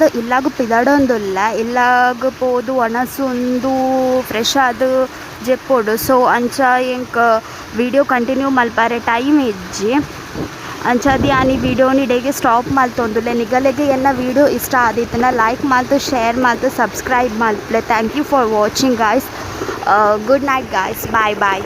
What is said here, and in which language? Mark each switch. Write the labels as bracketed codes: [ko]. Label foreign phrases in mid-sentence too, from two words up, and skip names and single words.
[tcy] ಇಲ್ಲಾಗ ಪಿದಾಡೊಂದುಲ್ಲ ಇಲ್ಲಾಗ ಪೋದು ಒಣಸುಂದು ಫ್ರೆಶ್ ಆದು ಜೆಪ್ಪೋಡು ಸೊ ಅಂಚ ಎಂಕ [en] video continue [tcy] ಮಲ್ಪಾರೆ ಟೈಮ್ ಇಜ್ಜಿ ಅಂಚಾದಿ ಆನಿ ವಿಡಿಯೋನಿ ಡೇಗೆ ಸ್ಟಾಪ್ ಮಲ್ತೊಂದುಲ್ಲೆ ನಿಗಲೆಗೆ ಎನ್ನ ವಿಡಿಯೋ ಇಷ್ಟ ಆದಿತ್ತನ ಲೈಕ್ ಮಾಲ್ತು ಶೇರ್ ಮಾಲ್ತು ಸಬ್ಸ್ಕ್ರೈಬ್ ಮಲ್ಪ್ಲೆ [en] thank you for watching guys good night guys bye